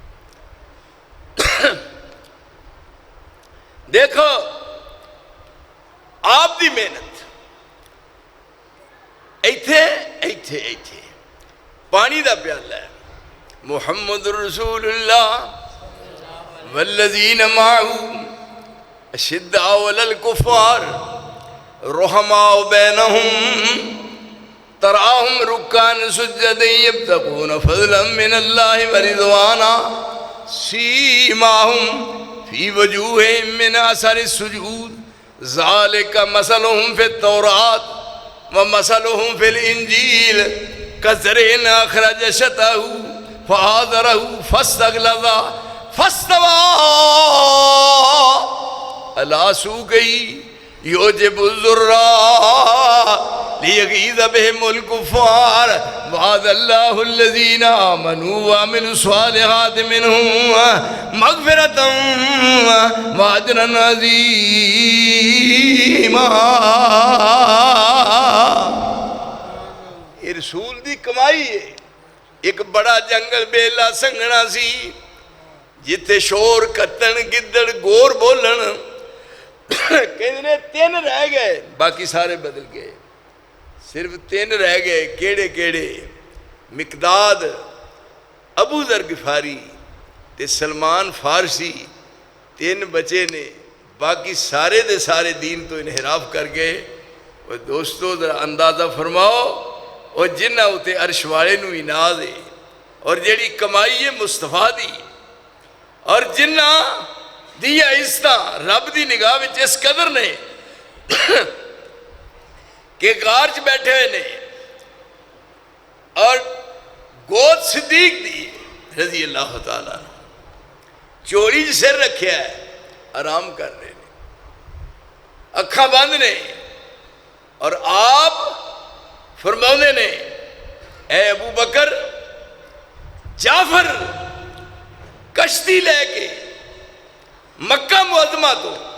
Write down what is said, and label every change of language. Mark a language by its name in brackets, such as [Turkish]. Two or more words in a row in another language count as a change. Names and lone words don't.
[Punjabi] دیکھو آپ دی محنت ایتھے پانی دا پیالہ ہے. [Arabic] محمد رسول اللہ والذین معہ اشداء علی الکفار رحماء بینہم تراہم رکعا سجدا یبتغون فضلا من اللہ ورضوانا سیماہم فی وجوہہم من اثر السجود ذالک مثلہم فی التوراۃ ومثلہم فی الانجیل کزرع اخرج شطأہ فآزرہ فاستغلظ فاستوى علی سوقہ یعجب الزراع لیغیظ بہم الکفار وعد اللہ الذین آمنوا وعملوا الصالحات منہم مغفرۃ واجرا عظیما. [Punjabi] یہ رسول دی کمائی ہے. ایک بڑا جنگل بیلا سنگنا سی جتے شور کتن گدڑ گور بولن کہ 3 رہ گئے، باقی سارے بدل گئے، صرف 3 رہ گئے۔ کیڑے کیڑے؟ مقداد، ابو ذر غفاری تے سلمان فارسی، 3 بچے نے، باقی سارے دے سارے دین تو انحراف کر گئے۔ اور دوستو ذرا اندازہ فرماؤ، اور جنہ اتے عرش والے نو اناز ہے، اور جیڑی کمائی ہے مصطفیٰ دی، اور جنہ دیا عزتاں رب دی نگاہ وچ اس قدر نے کہ غار چ بیٹھے ہوئے نے، اور گود صدیق دی [Arabic] رضی اللہ تعالیٰ عنہ، [Punjabi] چوری چ سر رکھیا ہے، آرام کر رہے ہیں، اکھاں بند نے، اور آپ فرماؤنے نے اے ابو بکر، جعفر کشتی لے کے مکہ معظمہ تو